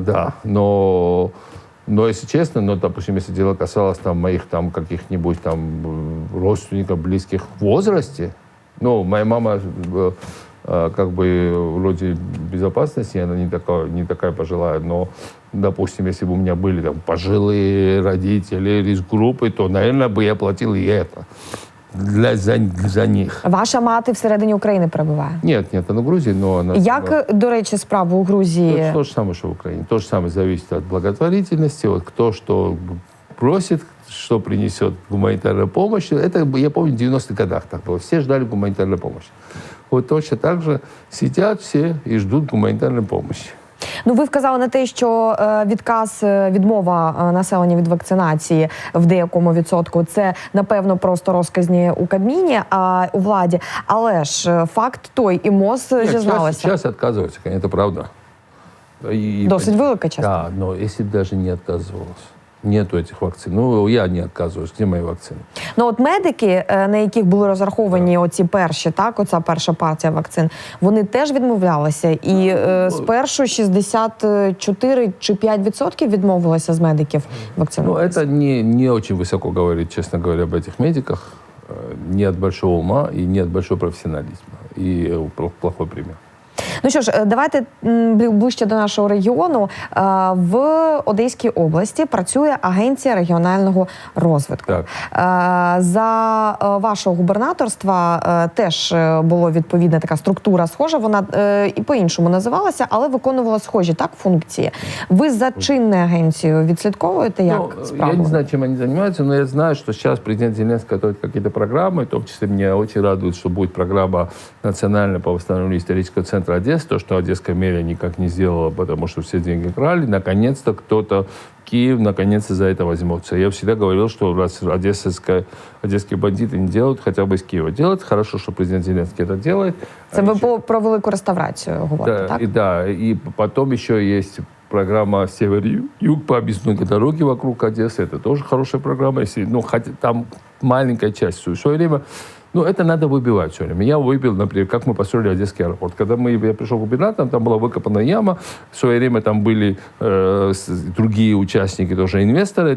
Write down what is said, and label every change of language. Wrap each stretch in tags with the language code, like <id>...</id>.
<ru>Да, но если честно, допустим, если дело касалось там моих там каких-нибудь там родственников, близких в возрасте, моя мама как бы вроде безопасности, она не такая пожилая, но, допустим, если бы у меня были там пожилые родители, риск-группы, то, наверное, бы я платил и это. За них.</ru> <uk>Ваша мати всередині України перебуває?</uk> <ru>Нет,</ru> <uk>вона в Грузії,</uk> <ru>но она...</ru> <uk>Як, до речі, справи у Грузії?</uk> <ru>То же самое, что в Украине. То же самое зависит от благотворительности. Вот кто что просит, что принесет гуманитарную помощь. Это, я помню, в 90-х годах так было. Все ждали гуманитарной помощи. Вот точно так же сидят все и ждут гуманитарной помощи.</ru> <uk>Ну, ви вказали на те, що відмова населення від вакцинації в деякому відсотку – це, напевно, просто розказні у Кабміні, а у владі. Але ж факт той, і МОЗ зізналася.</uk> <ru>Сейчас отказываются, конечно, это правда.</ru> <uk>Досить велика частина.</uk> <ru>Да, но если бы даже не отказывалась. Нету этих вакцин. Ну, я не отказываюсь. Где мои вакцины?</ru> <uk>Ну, от медики, на яких були розраховані оці перші, оця перша партія вакцин, вони теж відмовлялися. І спершу 64 чи 5% відмовилося з медиків вакцинуватися.</uk> <ru>Ну, это не очень высоко говорить, честно говоря, об этих медиках. Не от большого ума и не от большого профессионализма. И плохой пример.</ru> <uk>Ну що ж, давайте ближче до нашого регіону. В Одеській області працює Агенція регіонального розвитку. Так. За вашого губернаторства теж була відповідна така структура схожа, вона і по-іншому називалася, але виконувала схожі функції. Ви за чинною агенцією відслідковуєте, як справу?</uk> <ru>Я не знаю, чем они занимаются, но я знаю, что сейчас президент Зеленский готовит какие-то программы, в том числе меня очень радует, что будет программа национальная по восстановлению исторического центра Одессы, то, что Одесская мэрия никак не сделала, потому что все деньги крали, наконец-то кто-то, Киев, наконец-то за это возьмется. Я всегда говорил, что раз одесские бандиты не делают, хотя бы из Киева делают. Хорошо, что президент Зеленский это делает.</ru> <uk>Це ви про велику реставрацію говорите, так?</uk> <ru>Да, и потом еще есть программа «Север-Юг» по объездной дороге вокруг Одессы. Это тоже хорошая программа. Хотя там маленькая часть. В свое время это надо выбивать все время. Я выбил, например, как мы построили Одесский аэропорт. Когда я пришел губернатором, там была выкопана яма. В свое время там были другие участники, тоже инвесторы.</ru>